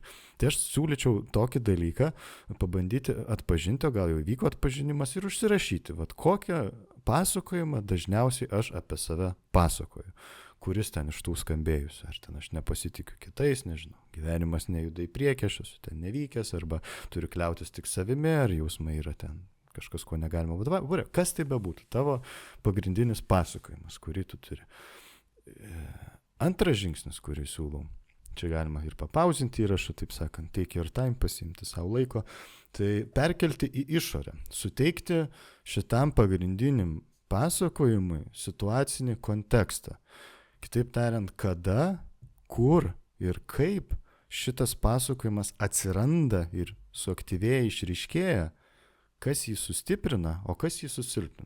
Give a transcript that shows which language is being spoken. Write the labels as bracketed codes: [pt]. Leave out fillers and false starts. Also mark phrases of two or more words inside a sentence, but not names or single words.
[lt] Tai aš siūlyčiau tokį dalyką pabandyti atpažinti, o gal jau vyko atpažinimas ir užsirašyti, vat kokią pasakojimą dažniausiai aš apie save pasakoju, kuris ten iš tų skambėjusių, ar ten aš nepasitikiu kitais, nežinau, gyvenimas nejuda į priekį, aš esu ten nevykęs, arba turiu kliautis tik savimi, ar jausmai yra ten kažkas, ko negalima vadovauti. Kas tai bebūtų, tavo pagrindinis pasakojimas, kurį tu turi. Antras žingsnis, kurį siūlau, čia galima ir papauzinti įrašą, taip sakant, [en] take your time, [lt] pasiimti savo laiko, tai perkelti į išorę, suteikti šitam pagrindiniam pasakojimui situacinį kontekstą. Kitaip tariant, kada, kur ir kaip šitas pasakojimas atsiranda ir suaktyvėja, išryškėja, kas jį sustiprina, o kas jį susilpnina.